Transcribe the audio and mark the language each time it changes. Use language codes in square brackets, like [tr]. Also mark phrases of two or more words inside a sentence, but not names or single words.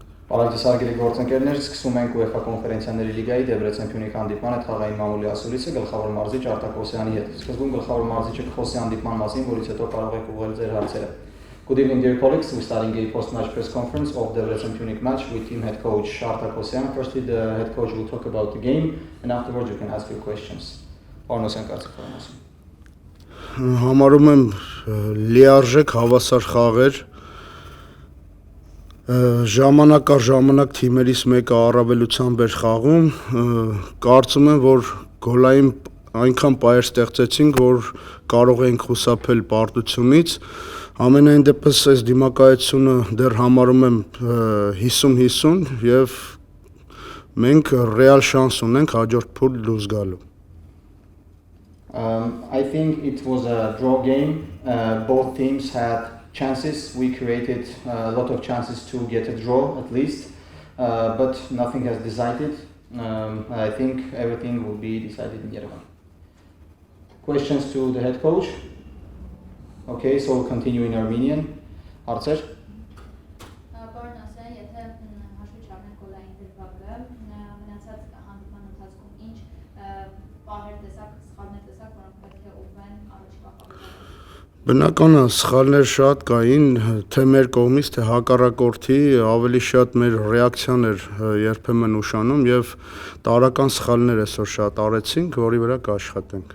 [hy] Բարև հարգելի գործընկերներ, սկսում ենք UEFA կոնֆերենցիաների լիգայի Դեբրեցեն Փյունիկ հանդիպման հետ խաղային մամուլի ասուլիսը գլխավոր մարզիչ Արտակ Օսյանի հետ։ Սկզբում գլխավոր մարզիչը կխոսի հանդիպման մասին, որից հետո կարող եք ուղղել ձեր հարցերը։ [en] Good evening, dear colleagues. We're starting a post-match press conference of Debrecen Punic match with team head coach Artak Osyan. Firstly, the head coach will talk about the game, and afterwards you can ask your questions. [hy] Պարոն կարծիք Համարում եմ լիարժեք հավասար խաղեր ժամանակ առ ժամանակ թիմերից մեկը առավելությամբ էր խաղում կարծում եմ որ գոլային այնքան պայեր ստեղծեցինք որ կարող էինք խուսափել պարտությունից ամենայն դեպս այս դիմակայությունը դեռ համարում եմ 50-50 եւ մենք ռեալ շանս ունենք հաջորդ փուլ դուրս գալու [en] I think it was a draw game. Both teams had chances. We created a lot of chances to get a draw at least, but nothing has decided. I think everything will be decided in Yerevan. Questions to the head coach? Okay, so we'll continue in Armenian. Archer? [hy] Բնական է, սխալներ շատ կային, թե մեր կողմից, թե հակառակորդի, ավելի շատ մեր ռեակցիան էր երբեմն ուշանում եւ տարական սխալներ այսօր շատ արեցինք, որի վրա կաշխատենք։